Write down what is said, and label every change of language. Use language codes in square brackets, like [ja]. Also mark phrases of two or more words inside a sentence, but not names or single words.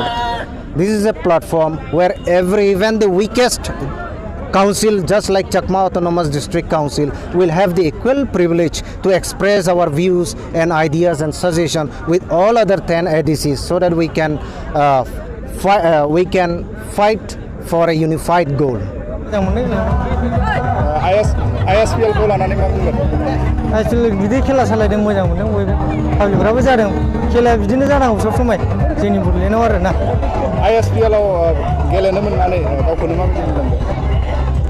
[en] This is a platform where even the weakest council, just like Chakma Autonomous District Council, will have the equal privilege to express our views and ideas and suggestions with all other 10 ADCs, so that we can fight for a unified goal. [brx] Ispl को लानानै मा बुंगोन? Ispl बिदि खेला सालायदों मोजां मोनदों बयबो पाब्लिकफ्राबो जादों खेलाया बिदिनो जानांगौ सब समाय जोंनि बड'लेण्डआव आरोना Ispl आव गेलेनो मोननानै गावखौनो माबायदि मोनदों?